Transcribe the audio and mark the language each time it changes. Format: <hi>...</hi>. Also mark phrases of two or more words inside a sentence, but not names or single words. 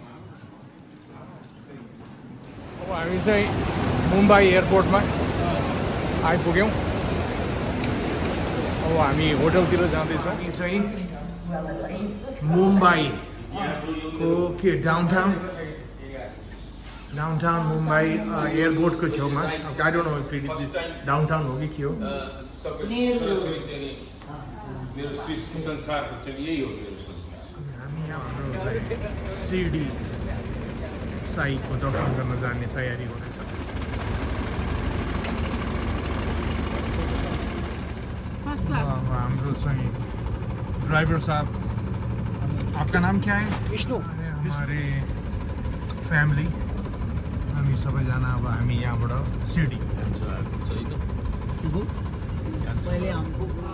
<ne>अब हामी चाहिँ मुम्बई एयरपोर्टमा आइपुग्यौँ। अब हामी होटलतिर जाँदैछौँ। हामी चाहिँ मुम्बईको के डाउनटाउन मुम्बई एयरपोर्टको छेउमा।</ne> <en>I don't know if it is downtown</en> <ne>हो कि के हो। हामी यहाँ हाम्रो सिडी साईको दर्शन गर्न जाने तयारी हुँदैछ। हाम्रो चाहिँ</ne> <hi>ड्राइवर साहब, आपका नाम क्या है? विष्णु। हमारे फैमिली</hi> <ne>हामी सबैजना अब हामी यहाँबाट सिडी</ne> <hi>पहले हमको</hi>